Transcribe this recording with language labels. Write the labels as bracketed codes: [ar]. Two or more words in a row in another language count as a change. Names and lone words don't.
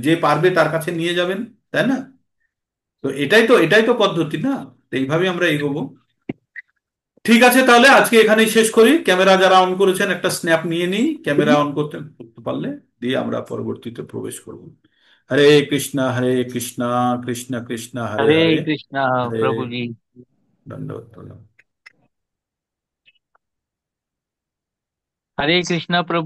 [bn] যে পারবে তার কাছে নিয়ে যাবেন, তাই না? তো এটাই তো পদ্ধতি না। এইভাবে আমরা এগোবো। ঠিক আছে, তাহলে আজকে এখানেই শেষ করি। ক্যামেরা যারা অন করেছেন একটা স্ন্যাপ নিয়ে নিই, ক্যামেরা অন করতে পারলে, দিয়ে আমরা পরবর্তীতে প্রবেশ করব। হরে কৃষ্ণ কৃষ্ণ কৃষ্ণ হরে हरे হরে, कृष्णा হরে [hi] प्रभु जी। [bn] দণ্ডবত প্রণাম। [hi] हरे कृष्णा प्रभु